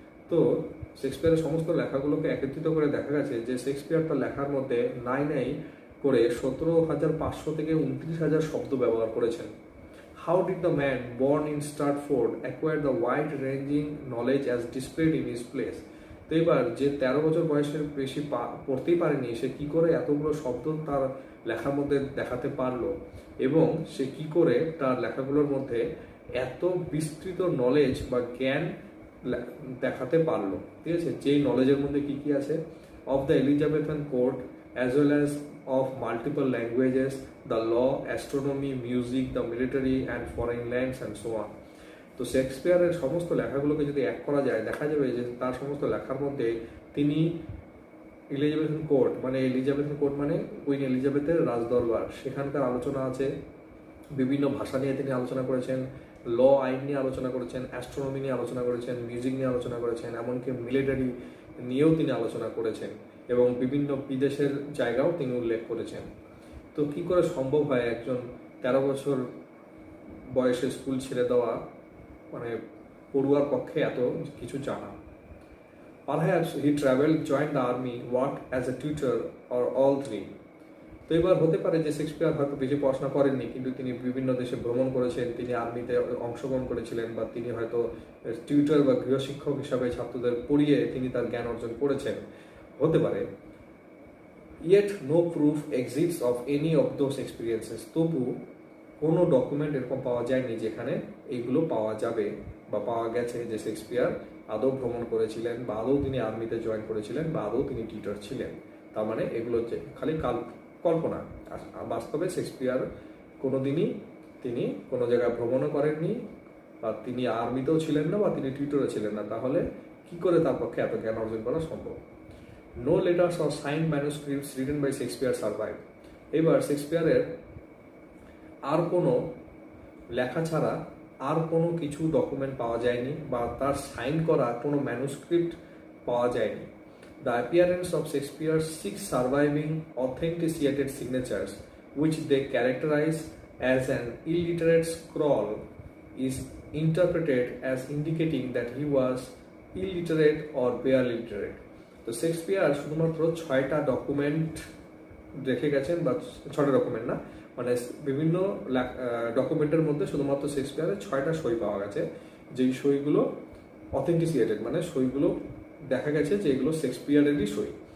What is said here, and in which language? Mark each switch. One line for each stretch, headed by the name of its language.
Bangla: তো শেক্সপিয়ারের সমস্ত লেখাগুলোকে একত্রিত করে দেখা গেছে যে শেক্সপিয়ার তার লেখার মধ্যে নাই করে 17,500 থেকে 29,000 শব্দ ব্যবহার করেছেন।
English: How did the man born in Stratford acquire the wide-ranging knowledge as displayed in his plays?
Bangla: তো এবার যে 13 বছর বয়সের বেশি পড়তেই পারেনি, সে কি করে এতগুলো শব্দ তার লেখার মধ্যে দেখাতে পারলো, এবং সে কি করে তার লেখাগুলোর মধ্যে এত বিস্তৃত নলেজ বা জ্ঞান দেখাতে পারলো। ঠিক আছে, যেই নলেজের মধ্যে কি কি আছে,
English: of the Elizabethan court as well as of multiple languages, the law, astronomy, music, the military and foreign lands and so on.
Bangla: তো শেক্সপিয়ারের সমস্ত লেখাগুলোকে যদি এক করা যায়, দেখা যাবে যে তার সমস্ত লেখার মধ্যে তিনি এলিজাবেথন কোর্ট মানে কুইন এলিজাবেথের রাজদরবার, সেখানকার আলোচনা আছে, বিভিন্ন ভাষা নিয়ে তিনি আলোচনা করেছেন, ল আইন নিয়ে আলোচনা করেছেন, অ্যাস্ট্রোনমি নিয়ে আলোচনা করেছেন, মিউজিক নিয়ে আলোচনা করেছেন, এমনকি মিলিটারি নিয়েও তিনি আলোচনা করেছেন এবং বিভিন্ন বিদেশের জায়গাও তিনি উল্লেখ করেছেন। তো কি করে সম্ভব হয় একজন 13 বছর বয়সে স্কুল ছেড়ে দেওয়া মানে পড়ুয়ার পক্ষে এত কিছু জানা?
English: Perhaps he traveled, joined the army, worked as a tutor or all three.
Bangla: তো এবার হতে পারে যে শেক্সপিয়ার হয়তো বেশি পড়াশোনা করেননি, কিন্তু তিনি বিভিন্ন দেশে ভ্রমণ করেছেন, তিনি আর্মিতে অংশগ্রহণ করেছিলেন, বা তিনি হয়তো টিউটর বা গৃহশিক্ষক হিসাবে ছাত্রদের পড়িয়ে তিনি তার জ্ঞান অর্জন করেছেন, হতে পারে।
English: Yet no proof exists of any of those experiences.
Bangla: তবু কোনো ডকুমেন্ট এরকম পাওয়া যায়নি যেখানে এইগুলো পাওয়া যাবে বা পাওয়া গেছে যে শেক্সপিয়ার আদৌ ভ্রমণ করেছিলেন, বা আদৌ তিনি আর্মিতে জয়েন করেছিলেন, বা আদৌ তিনি টিউটর ছিলেন। তার মানে এগুলো হচ্ছে খালি কল্পনা। বাস্তবে শেক্সপিয়ার কোনোদিনই তিনি কোনো জায়গায় ভ্রমণও করেননি, বা তিনি আর্মিতেও ছিলেন না, বা তিনি টিউটরও ছিলেন না। তাহলে কি করে তার পক্ষে এত জ্ঞান অর্জন করা সম্ভব?
English: No letters or sign manuscripts written by Shakespeare survive.
Bangla: এবার শেক্সপিয়ারের আর কোনো লেখা ছাড়া আর কোনো কিছু ডকুমেন্ট পাওয়া যায়নি, বা তার সাইন করা কোনো ম্যানুস্ক্রিপ্ট পাওয়া যায়নি।
English: The appearance of Shakespeare's 6 surviving authenticated signatures, which they characterize as an illiterate scrawl, is interpreted as indicating that he was illiterate or barely literate.
Bangla: তো শেক্সপিয়ার শুধুমাত্র 6টা ডকুমেন্ট রেখে গেছেন, বা 6টা ডকুমেন্ট না, মানে বিভিন্ন ডকুমেন্টের মধ্যে শুধুমাত্র শেক্সপিয়ারের 6টা সই পাওয়া গেছে, যেই সইগুলো অথেন্টিসিয়েটেড, মানে সইগুলো দেখা গেছে যে এগুলো শেক্সপিয়ারেরই সই।